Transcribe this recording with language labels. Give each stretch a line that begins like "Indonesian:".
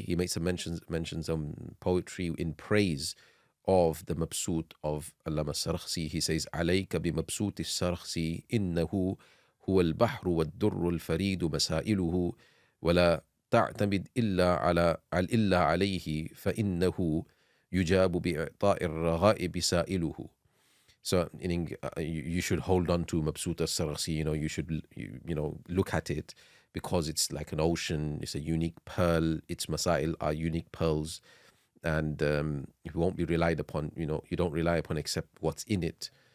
English: He makes some mentions on poetry in praise of the Mabsut of Allama Sarakhsi. He says,
Arabic: عليك بمبسوط السرخسي إنه هو البحر والدر الفريد مسائله ولا تعتمد إلا عليه فإنه يجاب بإعطاء الرغائب سائله.
English: So meaning you should hold on to Mabsut al-Sarakhsi, you should look at it, because it's like an ocean, it's a unique pearl, its masail are unique pearls, and you won't be relied upon, you don't rely upon except what's in it.